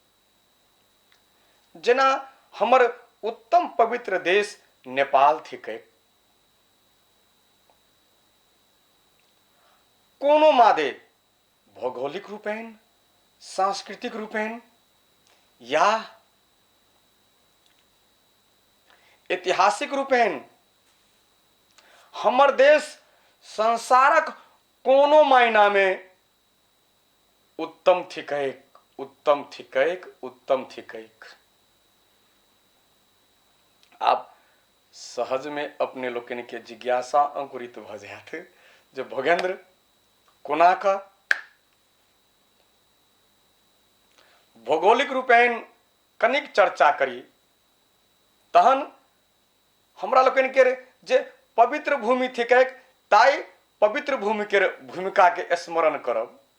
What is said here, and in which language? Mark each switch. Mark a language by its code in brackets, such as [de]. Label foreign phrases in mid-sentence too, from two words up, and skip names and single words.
[mai] जेना हमर उत्तम पवित्र देश नेपाल थिकै, कोनो मादे भौगोलिक रूपेण, सांस्कृतिक रूपेण या ऐतिहासिक रूपेण हमर देश संसारक कोनो मायना में उत्तम थिकैक, उत्तम थिकैक, उत्तम थिकैक। आप सहज में अपने लोकन के जिज्ञासा अंकुरित भ जायत जे भोगेंद्र कोना का भौगोलिक रूपेण कनिक चर्चा करी, तहन हमरा लोकन के जे पवित्र भूमि थिकैक, ताई पवित्र भूमि के भूमिका के स्मरण करब।